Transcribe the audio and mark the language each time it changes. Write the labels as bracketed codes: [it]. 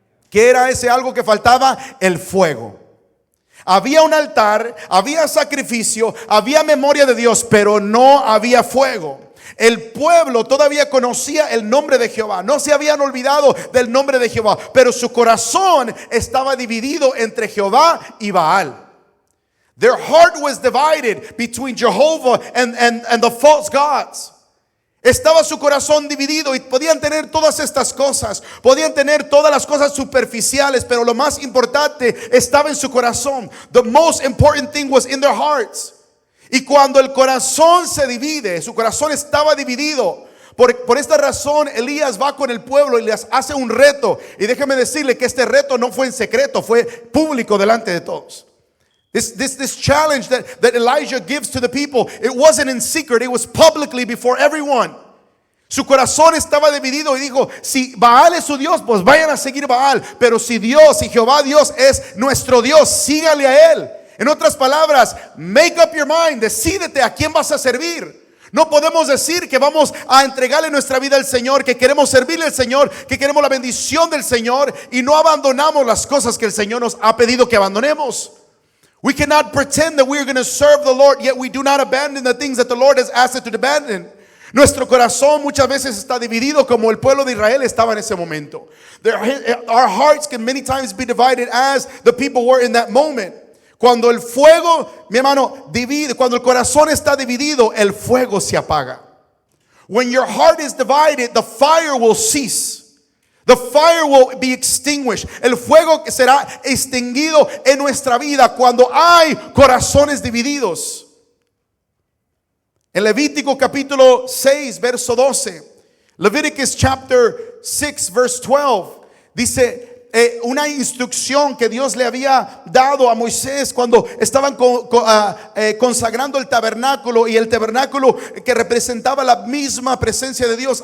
[es] ¿Qué era ese algo que faltaba? El fuego. Había un altar, había sacrificio, había memoria de Dios, pero no había fuego. El pueblo todavía conocía el nombre de Jehová, no se habían olvidado del nombre de Jehová, pero su corazón estaba dividido entre Jehová y Baal. [en] Their heart was divided between Jehovah and the false gods. [es] Estaba su corazón dividido y podían tener todas estas cosas, podían tener todas las cosas superficiales, pero lo más importante estaba en su corazón. [en] The most important thing was in their hearts. [es] Y cuando el corazón se divide, su corazón estaba dividido. Por esta razón Elías va con el pueblo y les hace un reto. Y déjeme decirle que este reto no fue en secreto, fue público delante de todos. [en] This challenge that Elijah gives to the people, it wasn't in secret, it was publicly before everyone. [es] Su corazón estaba dividido y dijo, si Baal es su Dios, pues vayan a seguir Baal. Pero si Jehová Dios es nuestro Dios, sígale a Él. En otras palabras, [en] make up your mind, [es] decídete a quién vas a servir. No podemos decir que vamos a entregarle nuestra vida al Señor, que queremos servirle al Señor, que queremos la bendición del Señor y no abandonamos las cosas que el Señor nos ha pedido que abandonemos. [en] We cannot pretend that we are going to serve the Lord, yet we do not abandon the things that the Lord has asked us to abandon. [es] Nuestro corazón muchas veces está dividido como el pueblo de Israel estaba en ese momento. [en] Our hearts can many times be divided as the people were in that moment. [es] Cuando el fuego, mi hermano, divide, cuando el corazón está dividido, el fuego se apaga. [en] When your heart is divided, the fire will cease. The fire will be extinguished. [es] El fuego será extinguido en nuestra vida cuando hay corazones divididos. En Levítico capítulo 6, verso 12. [en] Leviticus chapter 6, verse 12. [es] Dice, una instrucción que Dios le había dado a Moisés cuando estaban consagrando el tabernáculo, y el tabernáculo que representaba la misma presencia de Dios.